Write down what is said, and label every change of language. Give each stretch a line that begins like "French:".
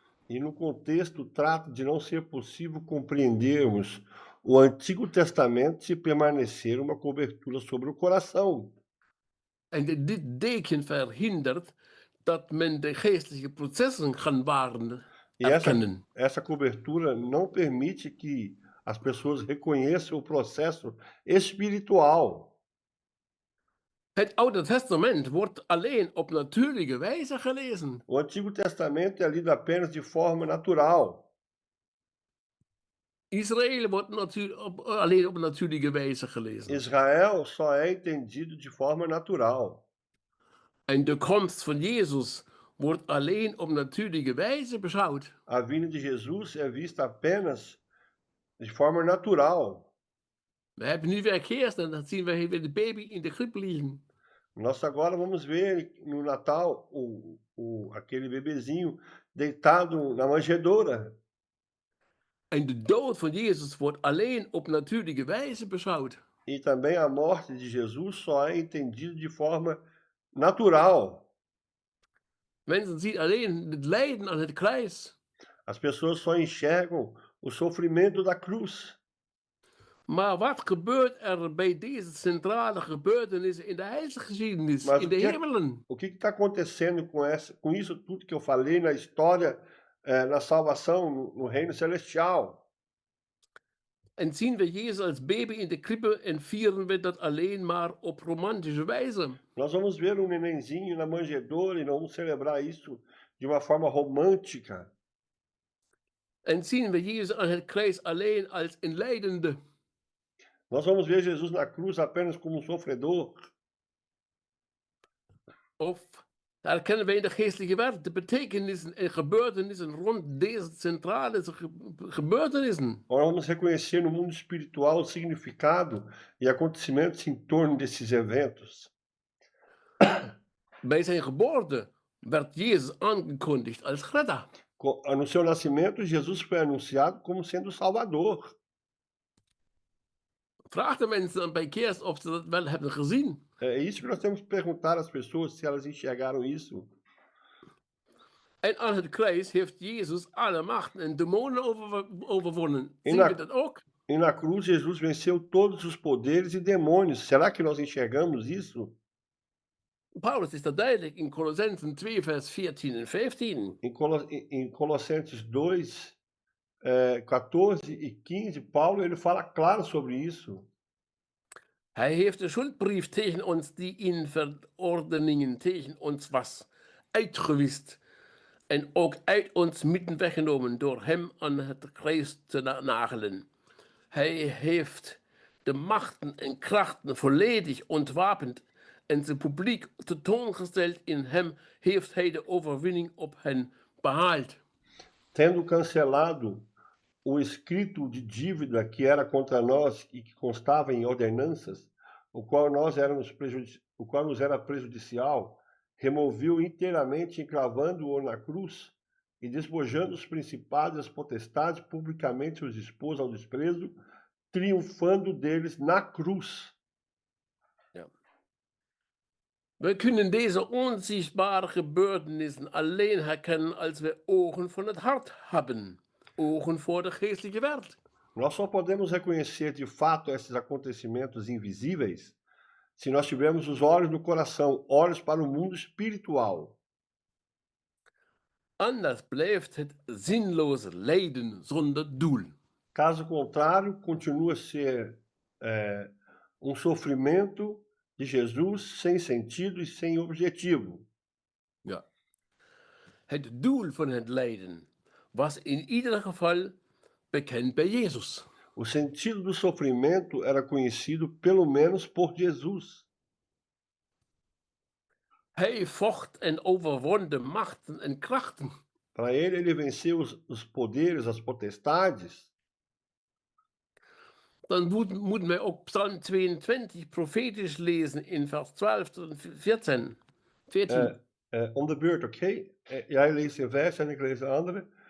Portuguese: E no contexto trata de não ser possível compreendermos o Antigo Testamento se permanecer uma cobertura sobre o coração.
Dutch: En dit deken verhindert dat men de geestelijke processen kan
Portuguese: E essa,
Dutch: erkennen.
Portuguese: essa cobertura não permite que as pessoas reconheçam o processo espiritual.
Dutch: Het Oude Testament wordt alleen op natuurlijke wijze gelezen.
Portuguese: O Antigo Testamento é lido apenas de forma natural.
Dutch: Israël wordt alleen op natuurlijke wijze gelezen.
Portuguese: Israel só é entendido de forma natural.
Dutch: En de komst van Jezus wordt alleen op natuurlijke wijze beschouwd.
Portuguese: A vinda de Jesus é vista apenas de forma natural.
Dutch: We hebben nu weer kerst en dan zien we weer de baby in de krib liggen.
Portuguese: Nós agora vamos ver no Natal aquele bebezinho deitado na manjedoura.
Dutch: En de dood van Jezus wordt alleen op natuurlijke wijze beschouwd.
Portuguese: E também a morte de Jesus só é entendida de forma natural.
Dutch: Mensen zien alleen het lijden aan het kruis.
Portuguese: As pessoas só enxergam o sofrimento da cruz.
Dutch: Maar wat gebeurt er bij deze centrale gebeurtenissen in de heilsgeschiedenis,
Portuguese: Mas
Dutch: in de hemelen?
Portuguese: o que está acontecendo com isso tudo que eu falei na história, na salvação, no reino celestial?
Dutch: En zien we Jezus als baby in de krippe en vieren we dat alleen maar op romantische wijze?
Portuguese: Nós vamos ver um nenenzinho na manjedoura e vamos celebrar isso de uma forma romântica.
Dutch: En zien we Jezus aan het kruis alleen als een lijdende?
Portuguese: Nós vamos ver Jesus na cruz apenas como um sofredor.
Dutch: Of herkennen wij in de geestelijke wereld de betekenissen en gebeurtenissen rond deze centrale gebeurtenissen?
Portuguese: Nós vamos reconhecer no mundo espiritual o significado e acontecimentos em torno desses eventos.
Dutch: Bij zijn geboorte werd Jezus aangekondigd als redder.
Portuguese: No seu nascimento, Jesus foi anunciado como sendo o Salvador.
Dutch: Vraag de mensen dan bij kerst of ze dat wel hebben gezien.
Portuguese: É isso que nós temos que perguntar às pessoas se elas enxergaram isso.
Dutch: En aan het kruis heeft Jezus alle machten en demonen overwonnen.
Portuguese: E
Dutch: Zien we dat ook?
Portuguese: na cruz, Jesus venceu todos os poderes e demônios. Será que nós enxergamos isso?
Dutch: Paulus is dat duidelijk in Colossensen 2, vers 14 en 15.
Portuguese: Em Colossenses 2, 14 e 15, Paulo ele fala claro sobre isso.
Dutch: Hij heeft de schuldbrief tegen ons, die in verordeningen tegen ons was, uitgewist. En ook uit ons midden weggenomen door hem aan het kruis te nagelen. Hij heeft de machten en krachten volledig ontwapend en ze publiek tentoongesteld. In hem heeft hij de overwinning op hen behaald.
Portuguese: Tendo cancelado o escrito de dívida que era contra nós e que constava em ordenanças, o qual nos era prejudicial, removeu inteiramente, encravando-o na cruz e despojando os principados e as potestades, publicamente os expôs ao desprezo, triunfando deles na cruz.
Dutch: We kunnen deze onzichtbare gebeurtenissen alleen herkennen als we ogen van het hart hebben. Ogen voor de geestelijke wereld.
Portuguese: Nós só podemos reconhecer de fato esses acontecimentos invisíveis se nós tivermos os olhos no coração, olhos para o mundo espiritual.
Dutch: Anders blijft het zinloze lijden zonder doel.
Portuguese: Caso contrário, continua a ser um sofrimento de Jesus sem sentido e sem objetivo.
Dutch: Ja. Het doel van het lijden was in ieder geval bekend bij Jezus.
Portuguese: O sentido do sofrimento era conhecido pelo menos por Jesus.
Dutch: Hij vocht en overwon de machten en krachten.
Portuguese: Para ele venceu os poderes, as potestades.
Dutch: Dan moeten wij ook Psalm 22 profetisch lezen in vers 12 tot 14. Om de beurt, oké? Jij leest een vers en ik lees een andere.